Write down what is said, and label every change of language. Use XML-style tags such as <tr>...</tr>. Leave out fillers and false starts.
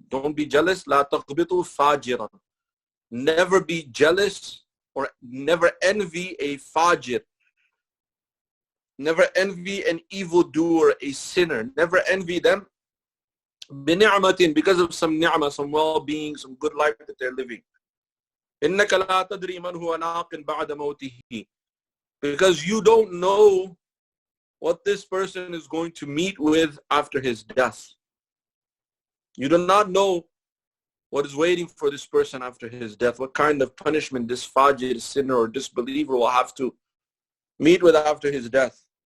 <en>Don't be jealous.</en> <ar>لا تغبطوا فاجرا.</ar> <en>Never be jealous or never envy a fajir. Never envy an evildoer, a sinner. Never envy them. بنعمة, because of some ni'mah, some well-being, some good life that they're living.</en> <ar>إنك لا تدري من هو ناق بعد موته.</ar> <en>Because you don't know what this person is going to meet with after his death. You do not know what is waiting for this person after his death, what kind of punishment this fajir, sinner or disbeliever will have to meet with after his death.</en>